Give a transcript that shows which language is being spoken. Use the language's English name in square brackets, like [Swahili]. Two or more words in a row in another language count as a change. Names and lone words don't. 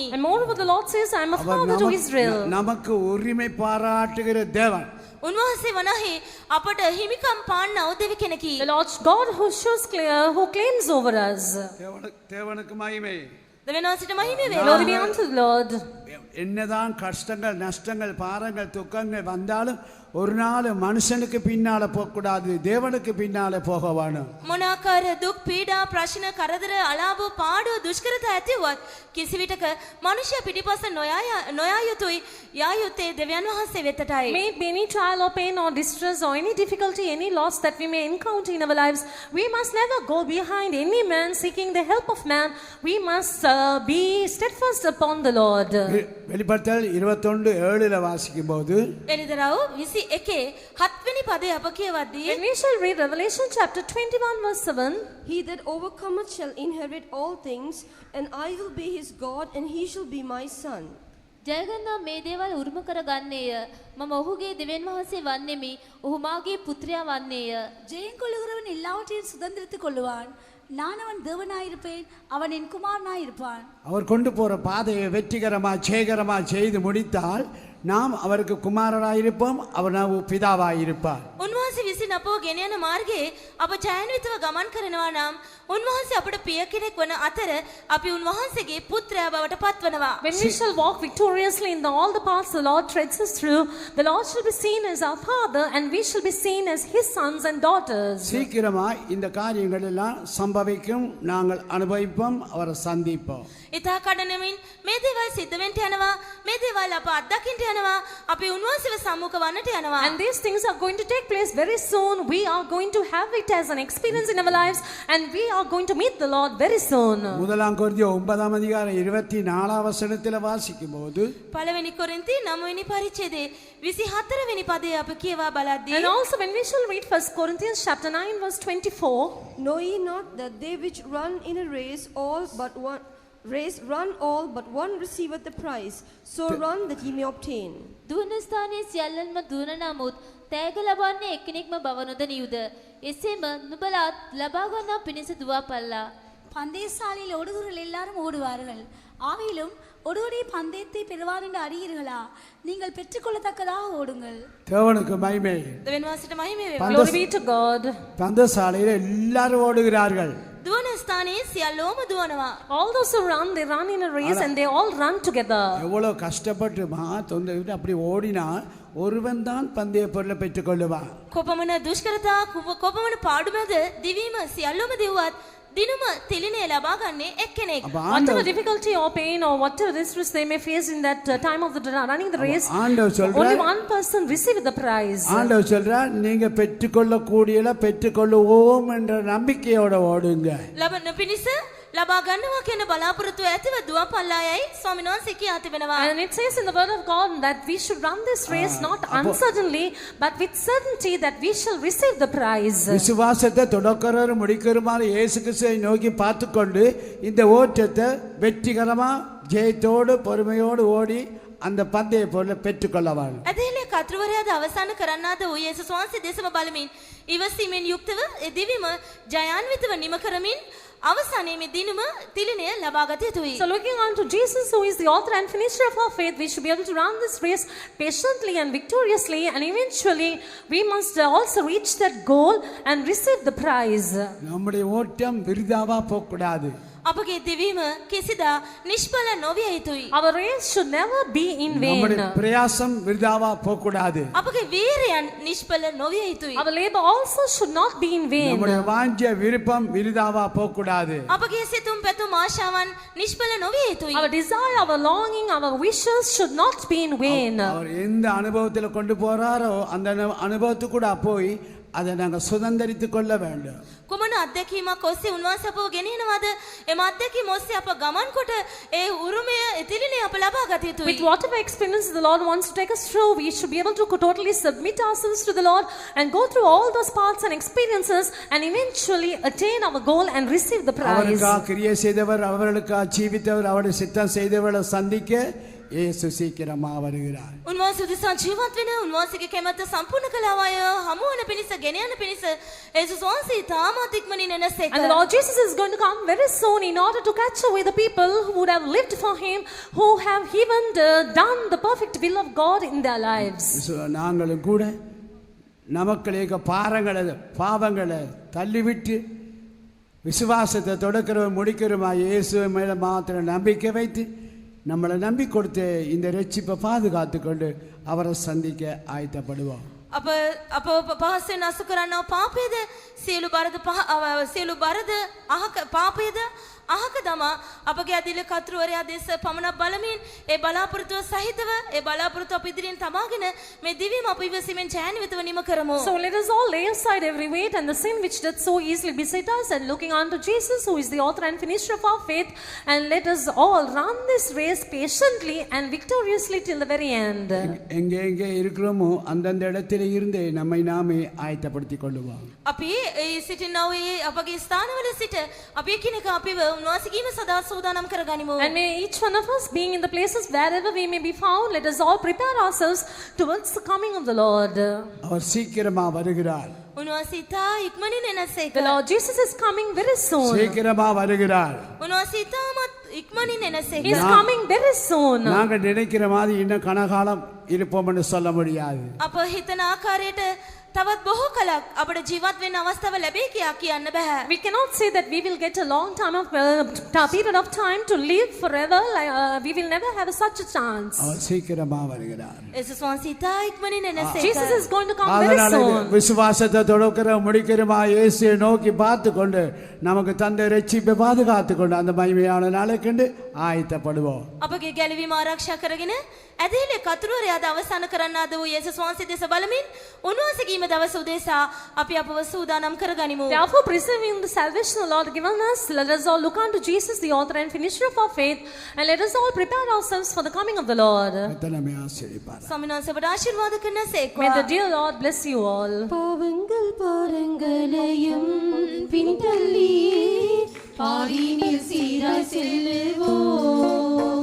[English] And moreover, the Lord says, I am a [Tamil] அவர் [English] father to Israel. [Tamil] நமக்கு உரிமை பாராட்டுகிற தேவன். [Sinhala] උන්වහන්සේ වනාහි අපට හිමිකම් පාන්නව දෙවි කෙනෙකි. [English] The Lord God who claims over us. [Tamil] தேவனுக்கு மகிமை. [Sinhala] දෙවියන් වහන්සේට මහිම වේවා. [English] Glory be unto the Lord. [Tamil] என்னதான் கஷ்டங்கள் நஷ்டங்கள் பாரங்கள் துக்கங்கள் வந்தாலும் ஒரு நாள் மனுஷனுக்கு பின்னால போகக்கூடாது, தேவனுக்கு பின்னால போக வேணும். [Sinhala] මොනාකාර දුක් පීඩා ප්‍රශ්න කරදර අලාභ පාඩු දුෂ්කරතා ඇතිවත් කිසිවිටක මනුෂ්‍ය පිටිපස්ස නොයා යුතුයි. යා යුත්තේ දෙවියන් වහන්සේ වෙතටයි. [English] May it be any trial or pain or distress or any difficulty, any loss that we may encounter in our lives, we must never go behind any man seeking the help of man. We must be steadfast upon the Lord. [Tamil] வெளிப்படுத்தல் 21:7 வாசிக்கும் போது [Sinhala] එනිදරව් 21 7 පදය අප කියවද්දී [English] When we shall read Revelation chapter 21 verse 7, He that overcometh shall inherit all things, and I will be his God, and he shall be my son. [Sinhala] ජයගන්නා මේ දේවල් උරුම කරගන්නේය. මම ඔහුගේ දෙවියන් වහන්සේ වන්නෙමි. ඔහු මාගේ පුත්‍රයා වන්නේය. [Tamil] ஜெயம் கொள்ளுகிறவன் எல்லாவற்றையும் சுதந்திரித்துக் கொள்ளுவான். நான் அவன் தேவனாயிருப்பேன், அவன் என் குமாரனாயிருப்பான். அவர் கொண்டு போற பாதையை வெற்றிகரமா ஜெயகரமா செய்து முடித்தால் நாம் அவருக்கு குமாரராயிருப்போம், அவர் நாம் பிதாவாயிருப்பார். [Sinhala] උන්වහන්සේ විසින් අපව ගෙන යන මාර්ගයේ අප ජයන්විතව ගමන් කරනවා නම් උන්වහන්සේ අපට පිය කෙනෙක් වන අතර අපි උන්වහන්සේගේ පුත්‍රයා බවට පත්වනවා. [English] when we shall walk victoriously in all the paths the Lord treads us through, the Lord shall be seen as our Father, and we shall be seen as His sons and daughters. [Tamil] சீக்கிரமா இந்த காரியங்கள் எல்லாம் சம்பவிக்கும், நாங்கள் அனுபவிப்போம், அவரை சந்திப்போம். [Sinhala] ඉතා කඩනමින් මේ දේවල් සිද්ධ වෙන්න යනවා. මේ දේවල් අප අත්දකින්න යනවා. අපි උන්වහන්සේව සම්මුඛ වන්නට යනවා. [English] And these things are going to take place very soon. We are going to have it as an experience in our lives, and we are going to meet the Lord very soon. [Tamil] முதலாம் கொரிந்தியர் 9 அதிகாரம் 24 வசனத்தில் வாசிக்கும் போது [Sinhala] පළවෙනි කොරින්ති 9 වෙනි පරිච්ඡේදයේ 24 වෙනි පදය අප කියවා බලද්දී [English] And also when we shall read 1 Corinthians chapter 9 verse 24, Know ye not that they which run in a race run all, but one receiveth the prize? So run that ye may obtain. [Sinhala] දුවන ස්ථානයේ සියල්ලන්ම දුවන නමුත් තෑග ලබන්නේ එක්කෙනෙක්ම බව නොදනියුද? එසේම නුඹලාත් ලබා ගන්නා පිණිස දුවාපල්ලා. [Tamil] பந்தயசாலையில் ஓடுகிறவர்கள் எல்லாரும் ஓடுவார்கள், ஆவிலும் ஒருவருடைய பந்தயத்தை பெறுவார் என்று அறியீர்களா? நீங்கள் பெற்றுக்கொள்ளத்தக்கதாக ஓடுங்கள். தேவனுக்கு மகிமை. [Sinhala] දෙවියන්වහන්සේට මහිම වේවා. [English] Glory be to God. [Tamil] பந்தசாலையில் எல்லாரும் ஓடுகிறார்கள். [Sinhala] දුවන ස්ථානයේ සියල්ලෝම දුවනවා. [English] All those who run, they run in a race and they all run together. [Tamil] எவ்வளவு கஷ்டப்பட்டு தொந்தவிட்டு அப்படி ஓடினால் ஒருவன் தான் பந்தய பொருளை பெற்றுக்கொள்ளுவான். [Sinhala] කොපමණ දුෂ්කරතා කොපමණ පාඩුමද දිවීම සියල්ලෝම දිවුවත් දිනුම තිලිනේ ලබා ගන්නේ එක්කෙනෙක්. [English] Whatever difficulty or pain or whatever distress they may face in that time of the running the race, only one person receive the prize. [Tamil] ஆண்டவர் சொல்றார், நீங்க பெற்றுக்கொள்ளக்கூடியல பெற்றுக்கொள்ளுவோம் என்ற நம்பிக்கையோட ஓடுங்க. [Sinhala] ලබන පිණිස ලබා ගන්නවා කියන බලාපොරොත්තුව ඇතිව දුවපල්ලායයි ස්වාමීන් වහන්සේ කියා තිබෙනවා. [English] And it says in the word of God that we should run this race not uncertainly but with certainty that we shall receive the prize. [Tamil] விசுவாசத்தை தொடக்கறவர் முடிக்கிறமாறு இயேசு கிறிஸ்துவை நோக்கி பார்த்துக்கொண்டு இந்த ஓட்டத்தை வெற்றிகரமா ஜெயத்தோடு பொறுமையோடு ஓடி அந்த பந்தய பொருளை பெற்றுக்கொள்ளவாள். [Sinhala] ඇදහිලේ කතුරුවරයාද අවසන් කරන්නාද වූ යේසුස් වහන්සේ දෙසම බලමින් ඉවසීමෙන් යුක්තව ඒ දිවිම ජයාන්විතව නිම කරමින් අවසානයේ මේ දිනුම තිලිනය ලබා ගත යුතුයි. [English] So looking on to Jesus, who is the author and finisher of our faith, we should be able to run this race patiently and victoriously, and eventually we must also reach that goal and receive the prize. [Tamil] நம்முடைய ஓட்டம் விருதாவா போகக்கூடாது. [Sinhala] අපගේ දිවීම කිසිදා නිෂ්ඵල නොවිය යුතුයි. [English] Our race should never be in vain. [Tamil] நம்முடைய பிரயாசம் விருதாவா போகக்கூடாது. [Sinhala] අපගේ වීරයන් නිෂ්ඵල නොවිය යුතුයි. [English] Our labor also should not be in vain. [Tamil] நம்முடைய வாஞ்ச விருப்பம் விருதாவா போகக்கூடாது. [Sinhala] අපගේ සිතුම් පැතුම් ආශාවන් නිෂ්ඵල නොවිය යුතුයි. [English] Our desire, our longing, our wishes should not be in vain. [Tamil] அவர் எந்த அனுபவத்தில் கொண்டு போறாரோ அந்த அனுபவத்துக்கு கூட போய் அதை நாங்கள் சுதந்திரித்துக் கொள்ள வேண்டும். [Sinhala] කුමන අත්දැකීමක් ඔස්සේ උන්වහන්සේ අපව ගෙනියනවාද? එම අත්දැකීම ඔස්සේ අප ගමන් කොට ඒ උරුමය එතිලිනේ අප ලබා ගත යුතුයි. [English] With whatever experience the Lord wants to take us through, we should be able to totally submit ourselves to the Lord and go through all those paths and experiences and eventually attain our goal and receive the prize. [Tamil] அவருக்காக கிரியை செய்தவர், அவர்களுக்காக ஜீவித்தவர், அவருடைய சித்தம் செய்தவர்களை சந்திக்க இயேசு சீக்கிரமா வருகிறார். [Sinhala] උන්වහන්සේ උදෙසා ජීවත් වෙන උන්වහන්සේගේ කැමැත්ත සම්පූර්ණ කළා අය හමු වන පිණිස ගෙන යන පිණිස යේසුස් වහන්සේ තාමත් ඉක්මනින් එනසේක. [English] And the Lord Jesus is going to come very soon in order to catch away the people who would have lived for Him, who have even done the perfect will of God in their lives. [Tamil] நாங்களும் கூட நமக்களேக பாவங்களை தள்ளிவிட்டு விசுவாசத்தை தொடக்கிறவன் முடிக்கிறவா இயேசு மேல மாத்திரம் நம்பிக்கை வைத்து நம்மளை நம்பி கொடுத்து இந்த ரட்சிப்பை பாதுகாத்து கொண்டு அவரை சந்திக்க ஆயத்தப்படுவோம். [Sinhala] අප පහසෙන් අසු කරන්නව පාපයේද සියලු බරද අහක පාපයේද අහක දමා අපගේ අදිල කතුරුවරයා දෙස පමණක් බලමින් ඒ බලාපොරොත්තුව සහිතව ඒ බලාපොරොත්තු අප ඉදිරියෙන් තබාගෙන මේ දිවීම අප ඉවසීමෙන් ඡායනිතව නිම කරමු. [English] So let us all lay aside every weight and the sin which doth so easily beset us, and looking unto Jesus, who is the author and finisher of our faith, and let us all run this race patiently and victoriously till the very end. [Tamil] எங்கே இருக்கிறோமோ அந்தந்த இடத்துல இருந்து நம்மை நாமே ஆயத்தப்படுத்திக் கொள்ளுவோம். [Sinhala] අපි ඒ සිටිනව අපගේ ස්ථානවල සිට අපි එකිනෙක අපිව උන්වහන්සේගේම සදා සූදානම් කරගනිමු. [English] And may each one of us, being in the places wherever we may be found, let us all prepare ourselves towards the coming of the Lord. [Tamil] அவர் சீக்கிரமா வருகிறார். [Sinhala] උන්වහන්සේ තා ඉක්මනින් එනසේක. [English] The Lord Jesus is coming very soon. [Tamil] சீக்கிரமா வருகிறார். [Sinhala] උන්වහන්සේ තාමත් ඉක්මනින් එනසේක. [English] He is coming very soon. [Tamil] நாங்க நினைக்கிற மாதிரி இன்னும் கனகாலம் இருப்போம்னு சொல்ல முடியாது. [Sinhala] අප හිතන ආකාරයට තවත් බොහෝ කලක් අපට ජීවත් වෙන්න අවස්ථාව ලැබෙයි කියා කියන්න බෑ. [English] We cannot say that we will get a long time of period of time to live forever. We will never have such a chance. [Tamil] அவர் சீக்கிரமா வருகிறார். [Sinhala] යේසුස් වහන්සේ තා ඉක්මනින් එනසේක. [English] Jesus is going to come very soon. [Tamil] விசுவாசத்தை தொடக்கிற முடிக்கிறமா இயேசுவை நோக்கி பார்த்து கொண்டு நமக்கு தந்த ரட்சிப்பை பாதுகாத்து கொண்டு அந்த மகிமையான நாளை கண்டு ஆயத்தப்படுவோம். [Sinhala] අපගේ ගැලවීම ආරක්ෂා කරගෙන ඇදහිලේ කතුරුවරයාද අවසන් කරන්නාද වූ යේසුස් වහන්සේ දෙස බලමින් උන්වහන්සේගේම දවස උදෙසා අපි අපව සූදානම් කරගනිමු. [English] Therefore, preserving the salvation the Lord given us, let us all look unto Jesus, the author and finisher of our faith, and let us all prepare ourselves for the coming of the Lord. [Tamil] கர்த்தரமே ஆசீர்வதிப்பார். [Sinhala] ස්වාමීන් වහන්සේ අපට ආශිර්වාද කරනසේක. [English] May the dear Lord bless you all. [Tamil] பாவங்கள் பாரங்களையும் பின்தள்ளி பாடினில் சீராய் செல்லுவோம்.